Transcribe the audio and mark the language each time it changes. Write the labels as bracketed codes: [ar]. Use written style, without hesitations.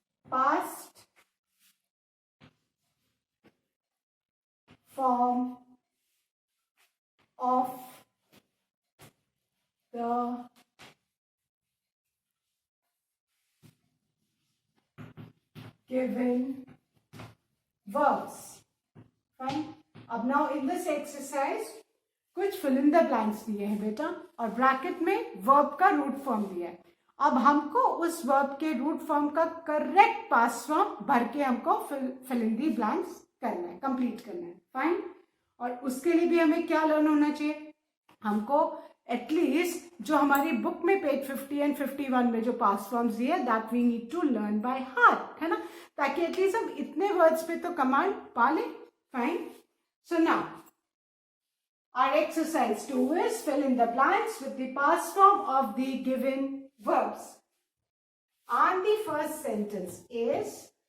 [en] past form of the given verbs. Fine. [hi] अब now in this exercise कुछ fill in the blanks दिए हैं बेटा, और ब्रैकेट में verb का रूट फॉर्म दिया है. अब हमको उस verb के रूट फॉर्म का करेक्ट पास्ट फॉर्म भर के हमको fill in the blanks करना है, कंप्लीट करना है. फाइन. और उसके लिए भी हमें क्या लर्न होना चाहिए? हमको एटलीस्ट जो हमारी बुक में पेज 50 एंड 51 में जो पास्ट फॉर्म्स दिए, that we need to learn by heart, है ना, ताकि एटलीस्ट हम इतने वर्ड्स पे तो कमांड पा लें. [en] Fine. So now our exercise 2 is fill in the blanks with the past form of the given verbs.